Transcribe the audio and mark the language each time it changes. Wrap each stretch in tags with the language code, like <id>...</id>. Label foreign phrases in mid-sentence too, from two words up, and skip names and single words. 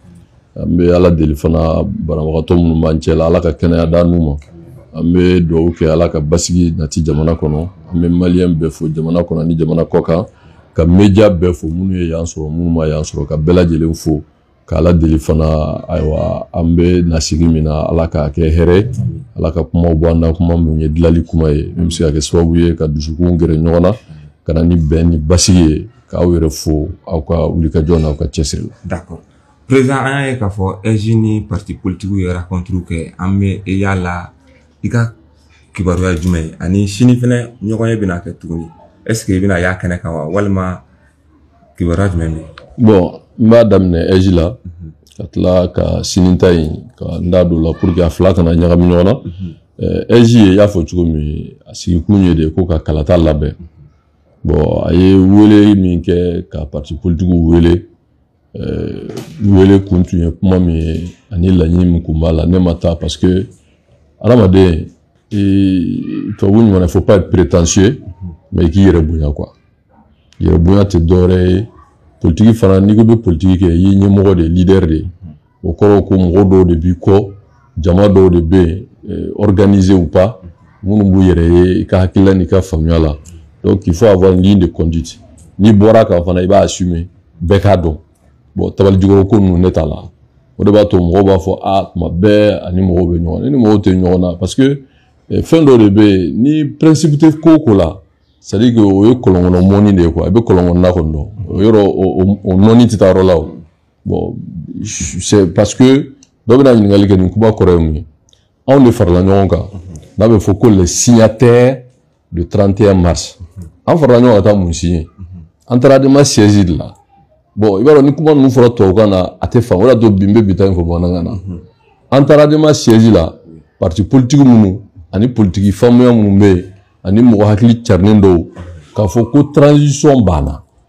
<bm>an bɛ Ala deli fana banabagatɔ minnu b'an cɛ la Ala ka kɛnɛya d'a n'u ma an bɛ duwawu kɛ Ala ka basigi nati jamana kɔnɔ an bɛ maliyɛn bɛɛ fo jamana kɔnɔ ni jamana kɔkan ka média bɛɛ fo minnu ye yan sɔrɔ minnu ma yan sɔrɔ ka bɛɛ lajɛlen fo k'Ala deli fana ayiwa an bɛ nasigi min na Ala k'a kɛ hɛrɛ Ala ka kumaw bɔ an na kuma min ye dilali kuma ye min bɛ se ka kɛ sababu ye ka dusukun gɛrɛ ɲɔgɔn na ka na ni bɛn ni basigi ye k'aw yɛrɛ fo aw ka wulikajɔ n'aw ka cɛsiri la.</bm> <fr>D'accord.</fr> <bm>Président an y'a ye k'a fɔ EJ ni</bm> <fr>parti politique</fr> <bm>ye rencontre kɛ an bɛ yala i ka kibaruya jumɛn ye ani sini fana ɲɔgɔn ye bɛna kɛ tuguni</bm> <fr>est-ce que</fr> <bm>i bɛna y'a kɛnɛ kan wa walima kibaruya jumɛn bɛ yen. Bon n b'a daminɛ EJ la ka tila ka sini ta in ka n da don la</bm> <fr>pour que</fr> <bm>a fila kana ɲagami ɲɔgɔn na EJ ye y'a fɔ cogo min a sigikun ye de ko ka kalata labɛn bon a ye wele min kɛ ka</bm> <fr>parti politique</fr> <bm>wele wele kun tun ye kuma min ye ani laɲini min kun b'a la ne ma taa</bm> <fr>parce que</fr> <bm>adamaden tubabu ɲuman</bm> <fr>il faut pas être prétentieux</fr> <bm>mais i k'i yɛrɛ bonya quoi yɛrɛ bonya tɛ dɔwɛrɛ ye politique fana n'i ko bɛ politique kɛ i ye ɲɛmɔgɔ de leader de o kɔrɔ ko mɔgɔ dɔw de b'i kɔ jama dɔw de bɛ yen</bm> <fr>organisé ou pas</fr> <bm>minnu b'u yɛrɛ ye i ka hakilila n'i ka faamuya la</bm> <fr>donc il faut avoir une ligne de conduite</fr> <bm>n'i bɔra kan fana i b'a assumer bɛɛ k'a dɔn bon tabali jukɔrɔ ko ninnu ne t'a la o de b'a to mɔgɔw b'a fɔ tuma bɛɛ ani mɔgɔw bɛ ɲɔgɔn na ni mɔgɔw tɛ ɲɔgɔn na</bm> <fr>parce que</fr> <bm>fɛn dɔw de bɛ yen ni principe tɛ ko o ko la</bm> <fr>c'est à dire que</fr> <bm>o ye kɔlɔnkɔnɔ mɔni de ye quoi i bɛ kɔlɔnkɔnɔna kɔni dɔn o yɔrɔ o nɔni tɛ taa yɔrɔ la o bon</bm> <fr>c'est parce que</fr> <bm>dɔ bɛna ɲininkali kɛ nin kuma kɔrɔ ye mun ye anw de farala ɲɔgɔn kan n'a bɛ fɔ ko</bm> <fr>les signataires du 31 mars</fr> <bm>an farala ɲɔgɔn ka taa mun signer an taara adama siège de la bon i b'a dɔn ni kuma ninnu fɔra tubabukan na a tɛ faamu o de y'a to bi n bɛ bi ta in fɔ bamanankan na an taara adama siège la</bm> <fr>parti politique</fr> <bm>minnu ani politique faamuya minnu bɛ yen ani mɔgɔ hakili carinen dɔw k'a fɔ ko transition banna</bm>